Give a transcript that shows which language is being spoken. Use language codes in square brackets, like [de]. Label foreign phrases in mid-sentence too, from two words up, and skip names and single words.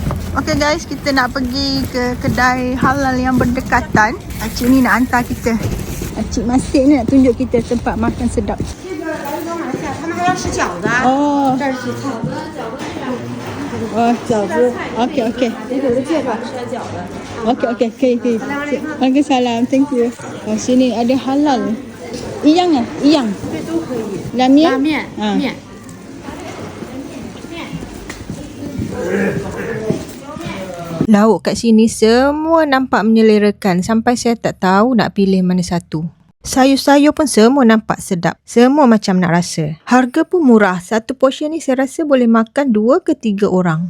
[ms] Okay guys, kita nak pergi ke kedai halal yang berdekatan. Cik ni nak hantar kita. Cik Masih ni nak tunjuk kita tempat makan sedap. [en] Oh. Oh, 饺子. Okay, okay. Okay, okay. 可以. Waalaikumsalam. Thank you. [ms] Oh, sini ada halal. Iyang ah? Iyang. [zh] 都可以。拉面? 拉面，面。 [ms] Lauk kat sini semua nampak menyelerakan sampai saya tak tahu nak pilih mana satu. Sayur-sayur pun semua nampak sedap. Semua macam nak rasa. Harga pun murah. Satu portion ni saya rasa boleh makan 2 ke 3 orang.